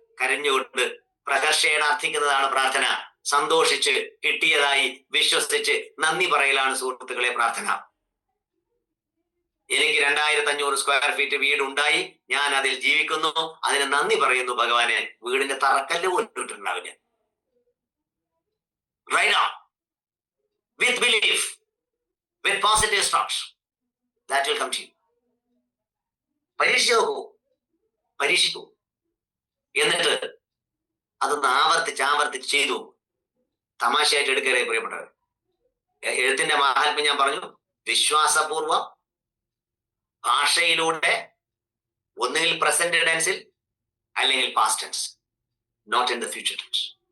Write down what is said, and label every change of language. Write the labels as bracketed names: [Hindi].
[Malayalam] കരഞ്ഞുകൊണ്ട് പ്രകർഷേണ അർത്ഥിക്കുന്നതാണ് പ്രാർത്ഥന. സന്തോഷിച്ച് കിട്ടിയതായി വിശ്വസിച്ച് നന്ദി പറയലാണ് സുഹൃത്തുക്കളെ പ്രാർത്ഥന. എനിക്ക് 2500 സ്ക്വയർ ഫീറ്റ് വീടുണ്ടായി, ഞാൻ അതിൽ ജീവിക്കുന്നു, അതിന് നന്ദി പറയുന്നു ഭഗവാനെ. വീടിന്റെ തറക്കല്ല് പോലും ഇട്ടിട്ടുണ്ടാവില്ല. [English] Right on. With belief, with positive thoughts. That will come to you. [Malayalam] പരീക്ഷിച്ചു നോക്കൂ, പരീക്ഷിക്കൂ, എന്നിട്ട് അതൊന്ന് ആവർത്തിച്ച് ചെയ്തു. തമാശയായിട്ട് എടുക്കരുത് പ്രിയപ്പെട്ടവർ. എഴുത്തിന്റെ മഹാത്മ്യം ഞാൻ പറഞ്ഞു. വിശ്വാസപൂർവം ഭാഷയിലൂടെ ഒന്നുകിൽ പ്രസന്റ് ടെൻസിൽ അല്ലെങ്കിൽ past tense, [English] Not in the future tense.